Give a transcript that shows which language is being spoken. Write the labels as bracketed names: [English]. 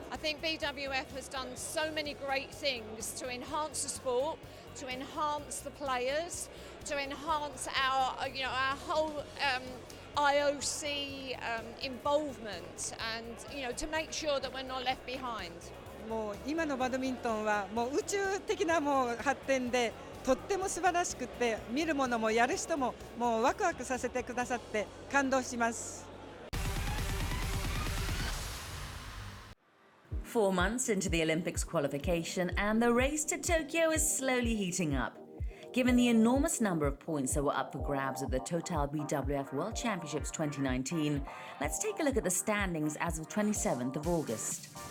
[English] I think BWF has done so many great things to enhance the sport, to enhance the players, to enhance our whole IOC involvement, and to make sure that we're not left behind. [Japanese] もう今のバドミントンはもう宇宙的な発展でとっても素晴らしくて、見る者もやる人ももうワクワクさせてくださって感動します。 [English] 4 months into the Olympics qualification, and the race to Tokyo is slowly heating up. Given the enormous number of points that were up for grabs at the Total BWF World Championships 2019, let's take a look at the standings as of 27th of August.